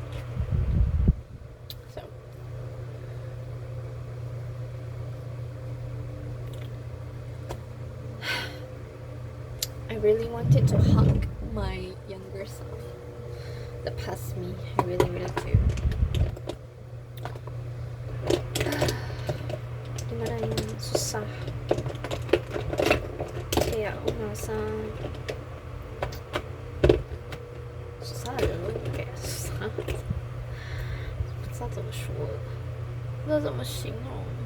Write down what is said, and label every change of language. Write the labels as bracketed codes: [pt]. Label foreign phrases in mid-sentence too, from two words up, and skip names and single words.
[en] So I really wanted to hug my younger self, the past me. I really really do. [id] Susah kayak aku merasa susah loh, kayak susah [zh] 不知道怎么说，不知道怎么形容。